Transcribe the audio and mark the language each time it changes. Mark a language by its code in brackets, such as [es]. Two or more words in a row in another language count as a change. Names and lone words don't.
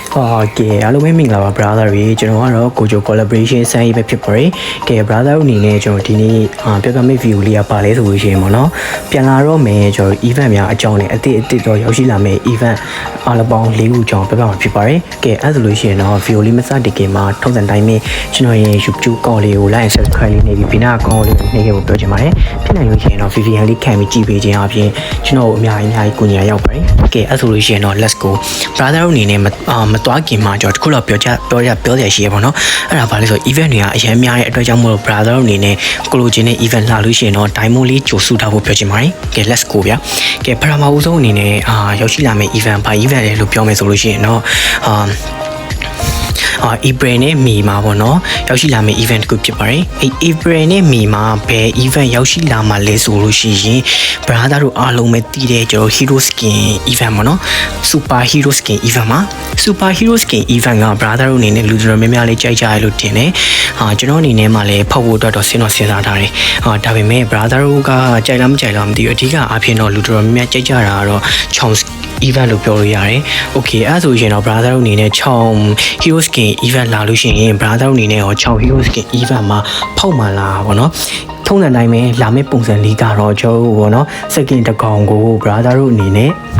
[my] Okay အားလုံးပဲမင်္ဂလာပါ brother တွေကျွန်တော်ကတော့ကိုဂျို collaboration ဆန်းရေးပဲဖြစ်ပါတယ်။ကဲ brother တို့အနေနဲ့ကျွန်တော်ဒီနေ့ပြောပြမယ့် view လေးကပါလဲဆိုလို့ရှိရင်ပေါ့နော်။ပြန်လာတော့မယ်ကျွန်တော် event များအကြောင်းနဲ့အ တိတော့ရောက်ရှိလာမယ့် event အားလုံးပေါင်း၄ခုအကြောင်းပြောပြမှာဖြစ်ပါတယ်။ကဲအဲ့ဒါဆိုလို့ရှိရင်တော့ view လေးမစတင်ခင်မှာထုံးစံတိုင်းပဲကျွန်တော်ရဲ့ YouTube ကောလေး ကို [en] like and subscribe [my] လေးနေပြီးပြီးနာကောလေးကိုနှိပ်ခဲ့ဖို့ပြောချင်ပါတယ်။ဖြစ်နိုင်လို့ရှိရင်တော့ VPN လေးခံပြီးကြည့်ပေးခြင်းအပြင်ကျွန်တော်အများကြီးကူညီရရောက်ပါတယ်။ကဲအဲ့ဆိုလို့ရှိရင်တော့ [en] let's go [my] brother တို့အနေနဲ့မသွားခင်မှာကျွန်တော်တခုတော့ပြောရရှိရပါတော့အဲ့ဒါဘာလဲဆို event တွေကအရင်များတဲ့အတွက်ကြောင့်မို့လို့ brother တို့အနေနဲ့ကိုလိုချင်တဲ့ event လာလို့ရှိရင်တော့ diamond လေးကြိုစုထားဖို့ပြောချင်ပါတယ်ကဲ [en] let's go [my] ဗျာကဲပထမဦးဆုံးအနေနဲ့ရောက်ရှိလာမယ့် event ဘာ event လဲလို့ပြောမယ်ဆိုလို့ရှိရင်တော့ April နဲ့ May မှာပေါ့နော်ရောက်ရှိလာမယ့် event ကိုဖြစ်ပါတယ်။အဲ့ April နဲ့ May မှာဘယ် event ရောက်ရှိလာမှာလဲဆိုလို့ရှိရင် brother တို့အားလုံးပဲသိတဲ့ကျွန်တော် [en] hero skin event [my] ပေါ့နော် [en] super hero skin event [my] မှာ [en] super hero skin event [my] က brother တို့အနေနဲ့လူတော်များများလေးကြိုက်ကြရလို့တင်တယ်။ကျွန်တော်အနေနဲ့မှလည်းဖောက်ဖို့အတွက်တော့စဉ်းစားထားတယ်။ဒါပေမဲ့ brother တို့ကကြိုက်လားမကြိုက်လားမသိဘူးအဓိကအားဖြင့်တော့လူတော်များများကြိုက်ကြတာကတော့ [en] chance event [my] လို့ပြောလို့ရတယ်။ Okay အဲ့ဆိုရင်တော့ brother တို့အနေနဲ့6 [en] hero skin event [my] လာလို့ရှိရင် brother တို့အနေနဲ့ရော6 [en] hero skin event [my] မှာဖောက်မှလာပေါ့နော်။ထုံးစံတိုင်းပဲလာမယ့်ပုံစံလေးကတော့ကျွန်တော်ပေါ့နော်။ second တစ်ကောင်ကို brother တို့အနေနဲ့